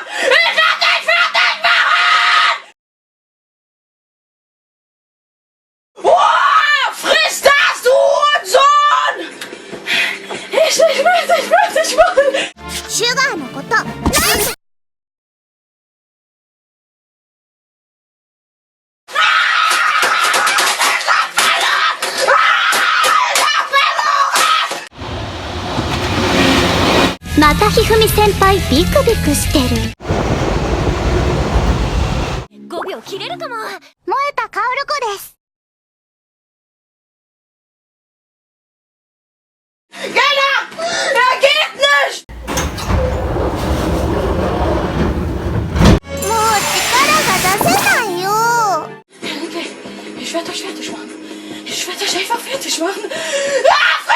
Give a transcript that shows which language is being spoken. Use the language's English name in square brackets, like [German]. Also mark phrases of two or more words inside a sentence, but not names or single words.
[German] Ich werde dich fertig machen! Friss das, du Hurensohn! Ich will dich fertig machen! [Japanese] シュガーのことなんでまたひふみ先輩ビクビクしてる。5秒切れるかも。燃えたカオル子です。 Gella! [German] Er geht nicht! [Japanese] もう力が出せないよ。 [German] Ich werde euch fertig machen. Ich werde euch einfach fertig machen.